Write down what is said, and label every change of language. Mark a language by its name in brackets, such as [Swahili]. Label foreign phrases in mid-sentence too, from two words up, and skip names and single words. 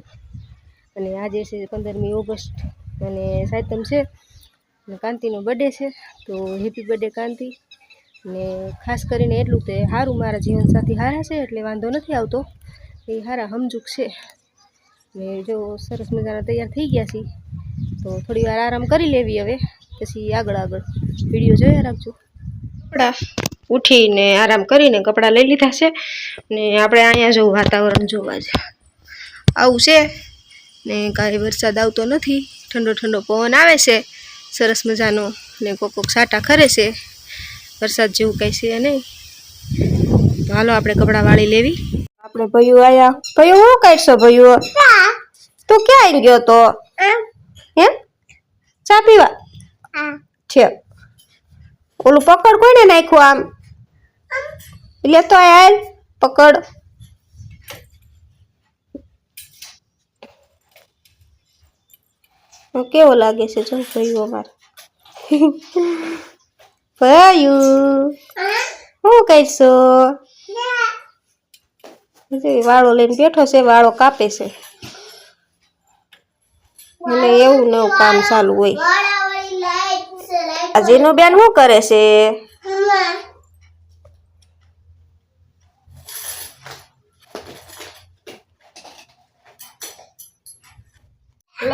[Gujarati] અને આજ છે 15મી ઓગસ્ટ અને સાતમ છે ને કાંતીનો બર્થડે છે, તો [English] happy birthday [Gujarati] कांती। ને ખાસ કરીને એટલું તે હારું મારા જીવનસાથી હારા છે એટલે વાંધો નથી આવતો, એ હારા હમજૂક છે। ને જો સરસ મજાના તૈયાર થઈ ગયા છે તો થોડી વાર આરામ કરી લેવી, હવે પછી આગળ આગળ વિડિયો જોયા રાખજો। કપડા ઉઠીને આરામ કરીને કપડા લઈ લીધા છે ને આપણે અહીંયા જો વાતાવરણ જોવા છે આવું છે ને કાંઈ વરસાદ આવતો નથી, ઠંડો ઠંડો પવન આવે છે સરસ મજાનો ને કોક કોક સાટા ખરે છે। વરસાદ જેવું કાંઈ છે નહીં। તો હાલો આપણે કપડા વાળી લેવી। આપણે ભઈયો આયા। ભઈયો હું કરશો? ભઈયો તો ક્યાંય ગયો તો? એમ ચા પીવા? છે ઓલૂ પકડ કોને નાખ્યું આમ? લેતો આય, પકડ। કેવો લાગે છે જો ભયું અમારે ભયું શું કરશો વાળો લઈને બેઠો છે વાળો કાપે છે અને એવું નવું કામ ચાલુ હોય આ જીનું બેન શું કરે છે હેલો